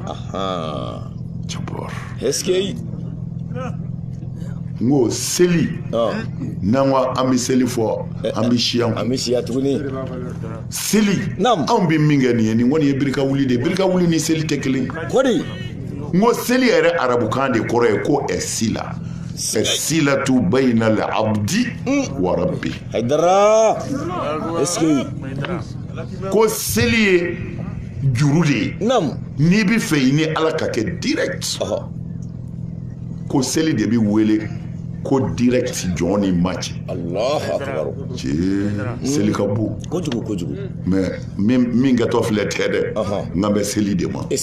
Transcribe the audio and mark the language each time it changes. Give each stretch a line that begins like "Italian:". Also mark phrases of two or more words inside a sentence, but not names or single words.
Bambara: n ko seli n'an ko an bɛ seli fɔ an bɛ siya tuguni seli anw bɛ min kɛ nin ye nin kɔni ye birika wuli de ye birika wuli ni seli tɛ kelen n ko seli yɛrɛ arabukan de kɔrɔ ye ko
Arabic: صلة بين العبد ورب
Bambara: ko seli ye juru de ye n'i bɛ fɛ i ni ala ka kɛ direct ko seli de bɛ wele ko direct jɔn ni match seli ka bon mais min kɛtɔ filɛ tɛ dɛ n bɛ seli de ma